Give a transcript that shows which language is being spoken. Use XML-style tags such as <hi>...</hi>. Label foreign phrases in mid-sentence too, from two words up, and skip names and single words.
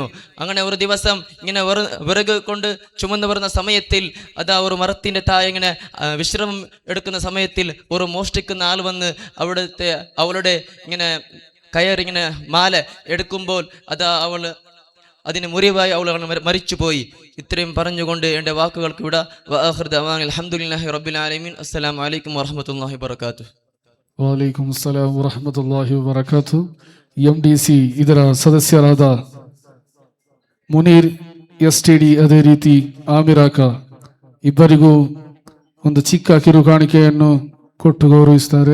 <ml>അങ്ങനെ ഒരു ദിവസം ഇങ്ങനെ വിറക് കൊണ്ട് ചുമന്ന് വരുന്ന സമയത്തിൽ അതാ ഒരു മരത്തിൻ്റെ താഴെ ഇങ്ങനെ വിശ്രമം എടുക്കുന്ന സമയത്തിൽ ഒരു മോഷ്ടിക്കുന്ന ആൾ വന്ന് അവളുടെ ഇങ്ങനെ കയറിങ്ങനെ മാല എടുക്കുമ്പോൾ അതാ അതിന് മുറിവായി അവൾ മരിച്ചുപോയി. ഇത്രയും പറഞ്ഞുകൊണ്ട് എൻ്റെ വാക്കുകൾക്ക് വിട.</ml> <ar>الحمد لله رب العالمين. السلام عليكم ورحمة الله وبركاته. وعليكم السلام ورحمة الله وبركاته.</ar> <kn>MDC ಇದರ ಸದಸ್ಯರಾದ ಮುನೀರ್ STD, ಅದೇ ರೀತಿ ಆಮಿರಾಕ ಇಬ್ಬರಿಗೂ ಒಂದು ಚಿಕ್ಕ ಕಿರುಕಾಣಿಕೆಯನ್ನು ಕೊಟ್ಟು ಗೌರವಿಸುತ್ತಾರೆ.</kn>